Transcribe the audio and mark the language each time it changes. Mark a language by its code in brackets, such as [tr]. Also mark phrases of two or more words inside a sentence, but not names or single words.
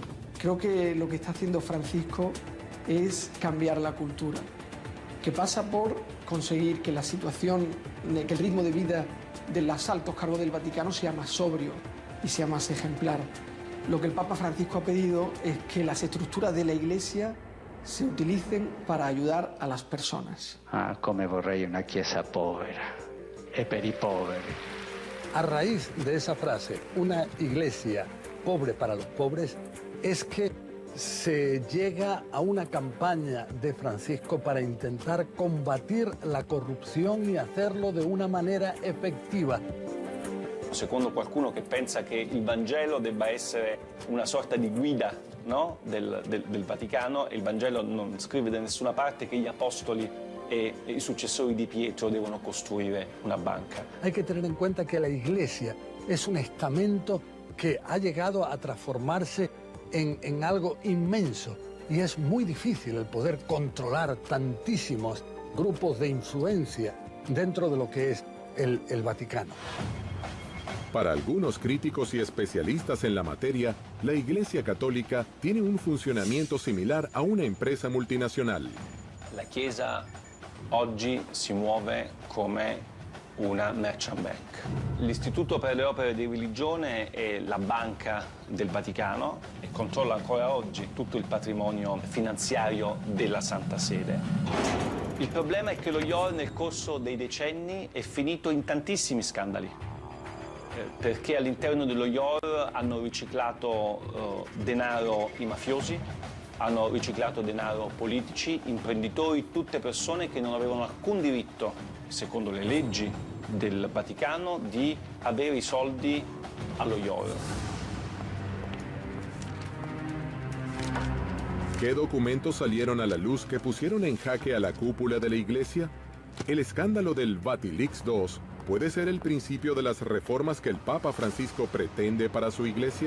[es] Creo que lo que está haciendo Francisco es cambiar la cultura, que pasa por conseguir que la situación, que el ritmo de vida de los altos cargos del Vaticano sea más sobrio y sea más ejemplar. Lo que el Papa Francisco ha pedido es que las estructuras de la Iglesia se utilicen para ayudar a las personas. [it] Ah, come vorrei una chiesa povera e per i poveri. [es] A raíz de esa frase, una iglesia pobre para los pobres, es que se llega a una campaña de Francisco para intentar combatir la corrupción y hacerlo de una manera effettiva. [it] Secondo qualcuno che pensa che il Vangelo debba essere una sorta di guida, no? del Vaticano, il Vangelo non scrive da nessuna parte che gli apostoli e i successori di Pietro devono costruire una banca. [es] Hay que tener en cuenta que la Iglesia es un estamento que ha llegado a transformarse en algo inmenso y es muy difícil el poder controlar tantísimos grupos de influencia dentro de lo que es el Vaticano. Para algunos críticos y especialistas en la materia, la Iglesia Católica tiene un funcionamiento similar a una empresa multinacional. [it] La Chiesa oggi si muove come una [en] merchant bank. [it] L'Istituto per le opere di religione è la banca del Vaticano e controlla ancora oggi tutto il patrimonio finanziario della Santa Sede. Il problema è che lo IOR nel corso dei decenni è finito in tantissimi scandali, perché all'interno dello IOR hanno riciclato denaro i mafiosi, hanno riciclato denaro politici, imprenditori, tutte persone che non avevano alcun diritto, secondo le leggi del Vaticano, di avere i soldi allo IOR. [es] ¿Qué documentos salieron a la luz que pusieron en jaque a la cúpula de la Iglesia? El escándalo del Vatilix II puede ser el principio de las reformas que el Papa Francisco pretende para su Iglesia.